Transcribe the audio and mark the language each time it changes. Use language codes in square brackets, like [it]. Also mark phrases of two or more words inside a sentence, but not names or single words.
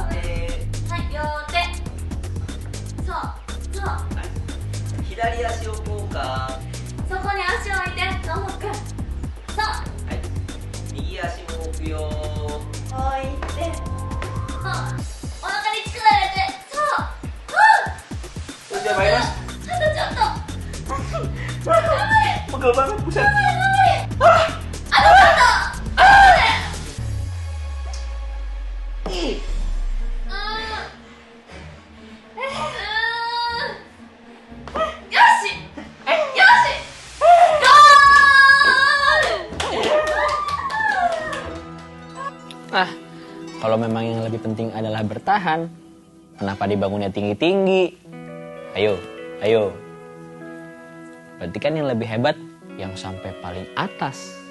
[ja] はい、両手。そうそう。左足をこうか。そこに足を置いて、ともくん。そう。右足も置くよ。置いて。そう。お腹に力入れて。そう。 [id] Udah baik mas. [ja] あとちょっと。頑張れ。 [id] Pegel banget, buset. [ja] 頑張れ。あとちょっと。よし。よし。ゴール。 [id] Nah, kalau memang yang lebih penting adalah bertahan, kenapa dibangunnya tinggi-tinggi? Ayo. Berarti kan yang lebih hebat yang sampai paling atas.